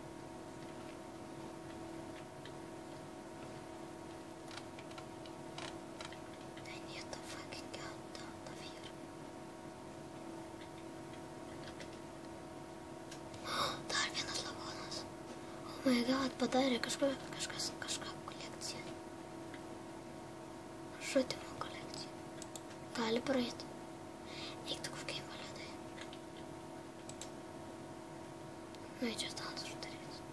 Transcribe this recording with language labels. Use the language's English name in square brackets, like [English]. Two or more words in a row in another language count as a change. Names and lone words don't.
[English] I need to fucking get out of here. [Lithuanian] Dar vienas lavonas. [English] Oh my god, [Lithuanian] padarė kažką kolekciją. Žudimo kolekciją. Gali praeiti. Eiktų kokie invalidai. Nu, čia status uždarys.